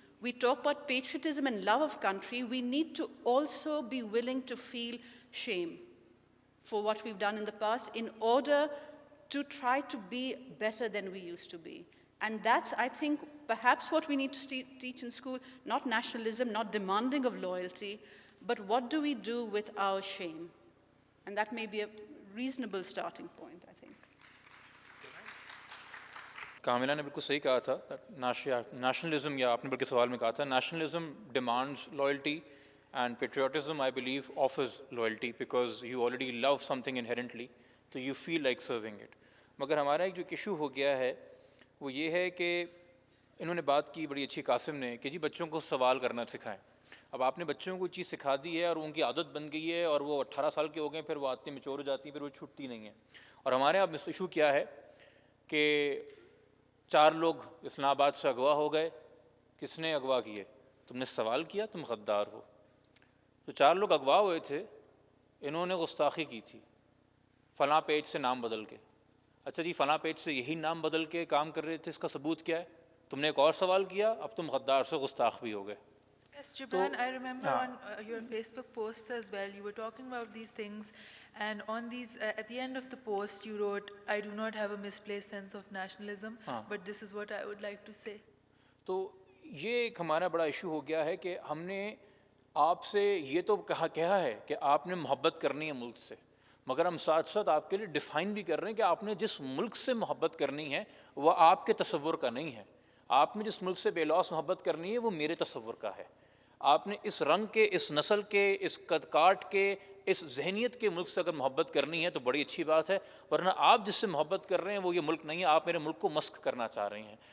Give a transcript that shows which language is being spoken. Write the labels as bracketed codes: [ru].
[en] We talk about patriotism and love of country. We need to also be willing to feel shame for what we've done in the past in order to try to be better than we used to be. And that's, I think, perhaps what we need to teach in school, not nationalism, not demanding of loyalty, but what do we do with our shame? And that may be a reasonable starting point, I think. [ur] کاملہ نے بالکل صحیح کہا تھا. Nationalism, یا آپ نے بلکہ سوال میں کہا تھا, [en] Nationalism demands loyalty and patriotism I believe offers loyalty because you already love something inherently, تو you feel like serving it. [ur] مگر ہمارا ایک جو ایشو ہو گیا ہے وہ یہ ہے کہ انہوں نے بات کی بڑی اچھی قاسم نے کہ جی بچوں کو سوال کرنا سکھائیں. اب آپ نے بچوں کو چیز سکھا دی ہے اور ان کی عادت بن گئی ہے اور وہ 18 سال کے ہو گئے, پھر وہ عادتیں میچور ہو جاتی ہیں, پھر وہ چھوٹتی نہیں ہیں. اور ہمارے یہاں ایشو کیا ہے کہ 4 لوگ اسلام آباد سے اغوا ہو گئے. کس نے اغوا کیے؟ تم نے سوال کیا, تم غدار ہو. تو 4 لوگ اغوا ہوئے تھے, انہوں نے گستاخی کی تھی فلاں پیج سے نام بدل کے. اچھا جی, فلاں پیج سے یہی نام بدل کے کام کر رہے تھے, اس کا ثبوت کیا ہے؟ تم نے ایک اور سوال کیا, اب تم غدار سے گستاخ بھی ہو گئے. [en] Yes, Gibran, I remember on your Facebook posts as well, you were talking about these things, and on these, at the end of the post, you wrote, I do not have a misplaced sense of nationalism, but this is what I would like to say. [ur] تو یہ ایک ہمارا بڑا issue ہو گیا ہے کہ ہم نے آپ سے یہ تو کہا ہے کہ آپ نے محبت کرنی ہے ملک سے, مگر ہم ساتھ ساتھ آپ کے لیے ڈیفائن بھی کر رہے ہیں کہ آپ نے جس ملک سے محبت کرنی ہے وہ آپ کے تصور کا نہیں ہے. آپ نے جس ملک سے بے لوث محبت کرنی ہے وہ میرے تصور کا ہے. آپ نے اس رنگ کے، اس نسل کے، اس قد کاٹ کے، اس ذہنیت کے ملک سے اگر محبت کرنی ہے تو بڑی اچھی بات ہے، ورنہ آپ جس سے محبت کر رہے ہیں وہ یہ ملک نہیں ہے، آپ میرے ملک کو مسخ کرنا چاہ رہے ہیں.